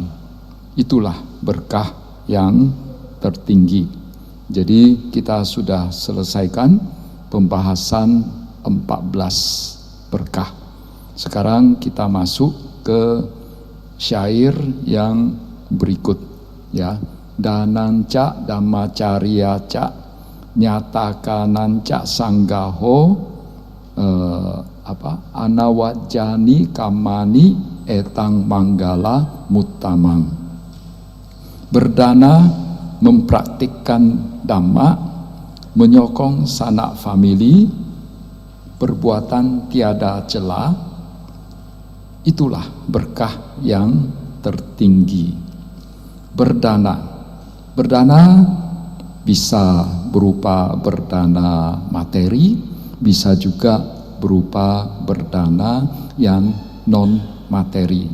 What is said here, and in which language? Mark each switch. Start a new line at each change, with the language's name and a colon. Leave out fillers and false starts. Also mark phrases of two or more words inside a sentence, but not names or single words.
Indonesian: Itulah berkah yang tertinggi. Jadi kita sudah selesaikan pembahasan 14 berkah. Sekarang kita masuk ke syair yang berikut, ya.
Pali: Dananca dhammacaryaca nyatakananca sanggaho anawajani kamani etang manggala muttamang.
Indonesian: Berdana mempraktikkan dhamma, menyokong sanak famili, perbuatan tiada cela, itulah berkah yang tertinggi. Berdana bisa berupa berdana materi, bisa juga berupa berdana yang non materi.